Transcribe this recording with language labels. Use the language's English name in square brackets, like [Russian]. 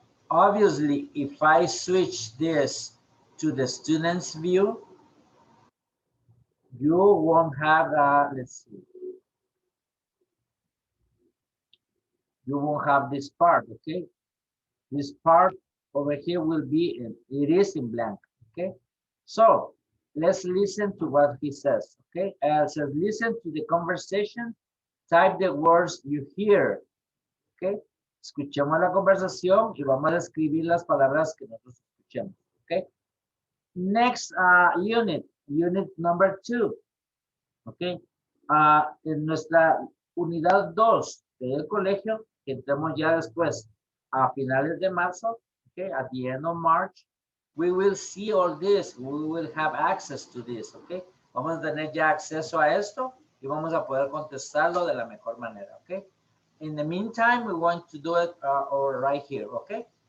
[English] Obviously, if I switch this to the student's view, you won't have, let's see, you won't have this part, okay? This part over here will be, it is in blank, okay? So let's listen to what he says, okay? Says, listen to the conversation, type the words you hear, okay? [Spanish] Escuchemos la conversación y vamos a escribir las palabras que nosotros escuchemos, okay? [English] Next unit, unit number 2, okay? [Spanish] En nuestra unidad 2 del colegio, que entremos ya después a finales de marzo, okay? [English] At the end of March, we will see all this, we will have access to this, okay? [Spanish] Vamos a tener ya acceso a esto y vamos a poder contestarlo de la mejor manera, okay? [English] In the meantime, we want to do it over right here, okay?